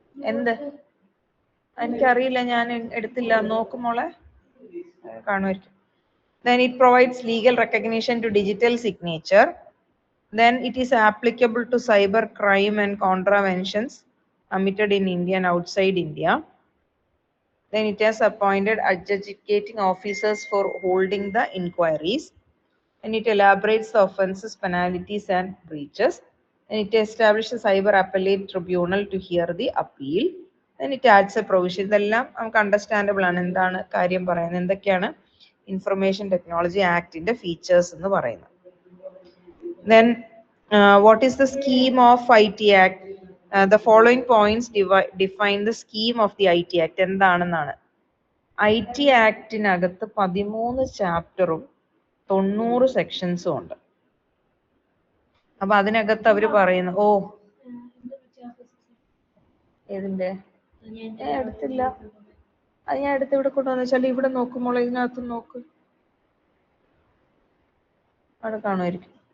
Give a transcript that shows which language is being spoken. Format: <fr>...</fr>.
<ml>എന്ത് എനിക്കറിയില്ല, ഞാൻ എടുത്തില്ല, നോക്കുമോളെ കാണുമായിരിക്കും.</ml> <en>Then it provides legal recognition to digital signature. Then it is applicable to cyber crime and contraventions committed in India and outside India. Then it has appointed adjudicating officers for holding the inquiries. And it elaborates the offences, penalties and breaches. And it establishes a cyber appellate tribunal to hear the appeal. Then it adds a provision.</en> <ml>ഇതെല്ലാം നമുക്ക് understandable ആണ്. എന്താണ് കാര്യം പറയുന്നത്, എന്തൊക്കെയാണ് information technology ആക്ടിന്റെ features എന്ന് പറയുന്നത്.</ml> <en>Then what is the scheme of IT Act? The following points define the scheme of the IT Act.</en> <ml>എന്താണെന്നാണ് IT ആക്ടിനകത്ത് 13 ചാപ്റ്ററും 90 സെക്ഷൻസും ഉണ്ട്. അപ്പൊ അതിനകത്ത് അവര് പറയുന്നു ഏതിന്റെ എടുത്തില്ല, അത് ഞാൻ എടുത്ത് ഇവിടെ കൊണ്ടുവന്നു വെച്ചാൽ ഇവിടെ നോക്കുമ്പോൾ ഇതിനകത്ത് നോക്ക്, അവിടെ കാണുമായിരിക്കും.</ml>